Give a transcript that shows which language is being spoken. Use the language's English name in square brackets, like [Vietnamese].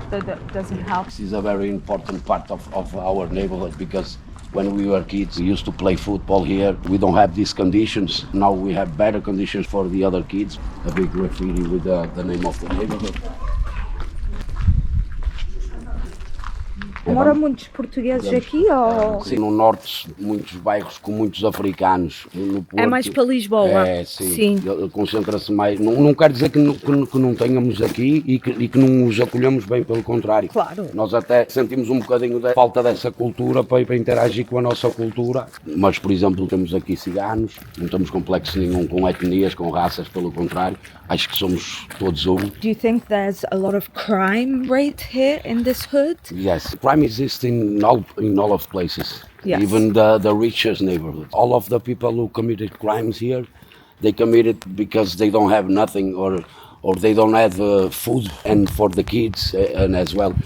[English] That doesn't help. This is a very important part of our neighborhood because when we were kids, we used to play football here. We don't have these conditions. Now we have better conditions for the other kids. A big graffiti with the name of the neighborhood. [Portuguese] Moram muitos portugueses aqui ou? Sim, no norte, muitos bairros com muitos africanos. No Porto, é mais para Lisboa? É, sim. Concentra-se mais. Não quer dizer que não tenhamos aqui e que não os acolhamos bem, pelo contrário. Claro. Nós até sentimos um bocadinho da falta dessa cultura para interagir com a nossa cultura. Mas, por exemplo, temos aqui ciganos, não temos complexo nenhum com etnias, com raças, pelo contrário. Acho que somos todos um. [English] Do you think there's a lot of crime rate here in this hood? Yes, crime crime exists in all of places. Yes. Even the richest neighborhood. All of the people who committed crimes here, they committed because they don't have nothing or they don't have food, and for the kids and as well.